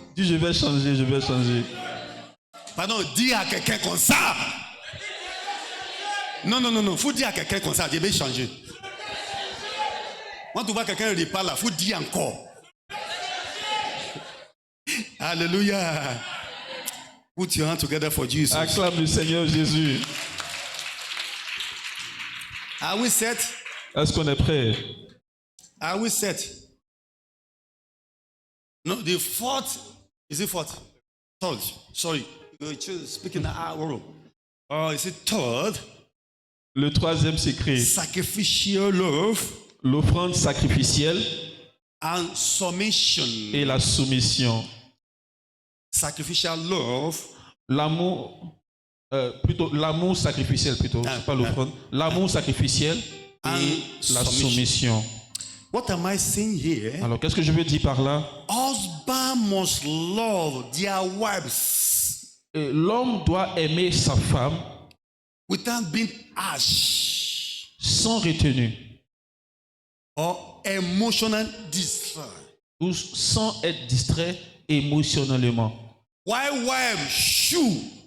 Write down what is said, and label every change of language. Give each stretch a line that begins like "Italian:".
French: Dis, je vais changer, je vais changer. Pardon, dis à quelqu'un comme ça. Non. Faut dire à quelqu'un comme ça, je vais changer. Quand tu vois quelqu'un reparler là, faut dire encore. Alléluia.
English: Put your hand together for Jesus.
French: Acclame le Seigneur Jésus.
English: Are we set?
French: Est-ce qu'on est prêt?
English: Are we set? No, the fourth, is it fourth? Third, sorry. You're speaking the hour. Oh, is it third?
French: Le troisième secret,
English: Sacrificial love
French: l'offrande sacrificielle
English: and submission.
French: et la soumission.
English: Sacrificial love.
French: L'amour, plutôt l'amour sacrificiel plutôt, c'est pas l'offrande. L'amour sacrificiel et la soumission.
English: What am I saying here?
French: Alors, qu'est-ce que je veux dire par là?
English: Husband must love their wives
French: L'homme doit aimer sa femme
English: without being harsh
French: sans retenue
English: or emotional distress.
French: ou sans être distrait émotionnellement.
English: While wives should